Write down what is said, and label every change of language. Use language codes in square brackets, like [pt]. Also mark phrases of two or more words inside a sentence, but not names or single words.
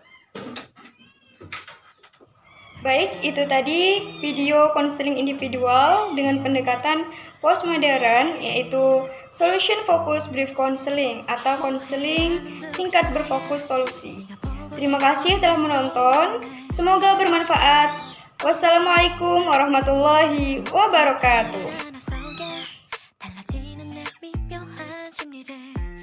[id] Baik, itu tadi video konseling individual dengan pendekatan postmodern, yaitu [en] Solution Focused Brief Counseling [id] atau konseling singkat berfokus solusi. Terima kasih telah menonton, semoga bermanfaat. [ar] والسلام عليكم ورحمة الله وبركاته. [ko] 달라지는 내 미묘한 심리를